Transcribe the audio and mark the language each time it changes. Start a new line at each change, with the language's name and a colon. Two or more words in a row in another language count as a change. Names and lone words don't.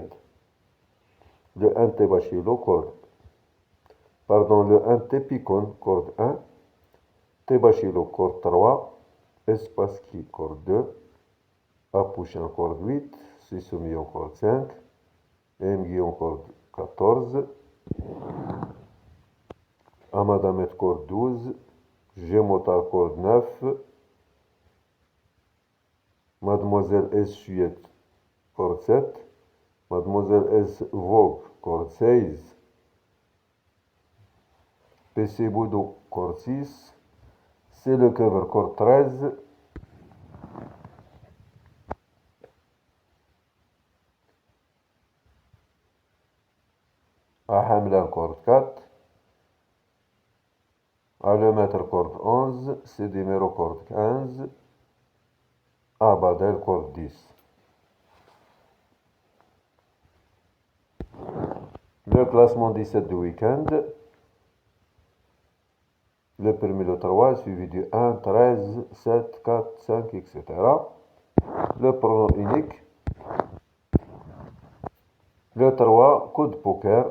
French: Le 1 Bachilo, corde. Pardon, le 1 Picon, corde 1. Bachilo, corde 3. Espaski, corde 2. Apouchin, corde 8. Sissoumillon, corde 5. Mguillon, corde 14. Amadamet, corde 12. Gémota, corde 9. Mademoiselle S. Chouette, corde 7. Mademoiselle S. Vogue, corde 16. PC Boudou, corde 6. C'est le cover, corde 13. Ahamla, corde 4. Alemaître, corde 11. Cédimero, corde 15. Abadel, corde 10. Le classement 17 du week-end. Le premier, le 3, suivi du 1, 13, 7, 4, 5, etc. Le pronom unique. Le 3, coup de poker.